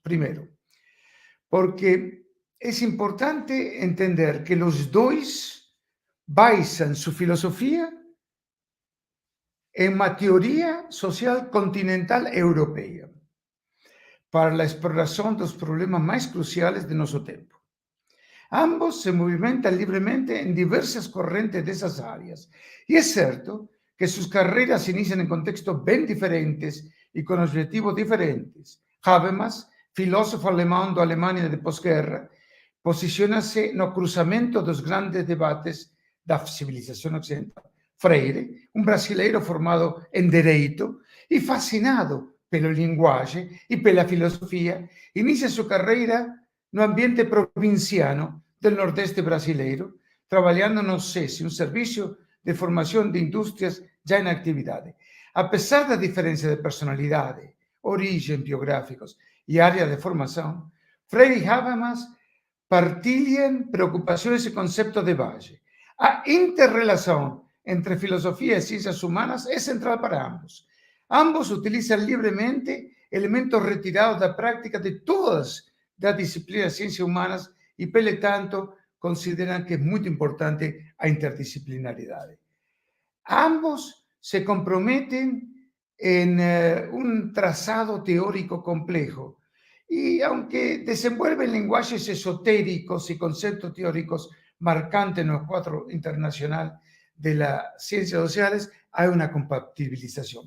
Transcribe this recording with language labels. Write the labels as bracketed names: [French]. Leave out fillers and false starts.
[Spanish] Primero, porque es importante entender que los dos basan su filosofía en una teoría social continental europea para la exploración de los problemas más cruciales de nuestro tiempo. Ambos se movimentan libremente en diversas corrientes de esas áreas. Y es cierto que sus carreras se inician en contextos bien diferentes y con objetivos diferentes. [Portuguese] Habermas, filósofo alemán da Alemanha de posguerra, posiciona-se no cruzamento dos grandes debates da civilização ocidental. Freire, um brasileiro formado em direito e fascinado pelo linguagem e pela filosofia, inicia sua carreira no ambiente provinciano del nordeste brasileiro, trabalhando no SESI, um serviço de formação de indústrias já em atividade. Apesar da diferença de personalidade, origem biográficos e área de formação, Freire e Habermas partilham preocupações e conceptos de base. A interrelação entre filosofia e ciências humanas é central para ambos. Ambos utilizam livremente elementos retirados da prática de todas as disciplinas de ciências humanas e, pelo tanto, consideram que é muito importante a interdisciplinaridade. [Spanish] Ambos [Portuguese] se comprometem em um [Spanish] trazado teórico complejo y aunque desenvuelven lenguajes esotéricos y conceptos teóricos marcantes en el cuadro internacional de las ciencias sociales, hay una compatibilización.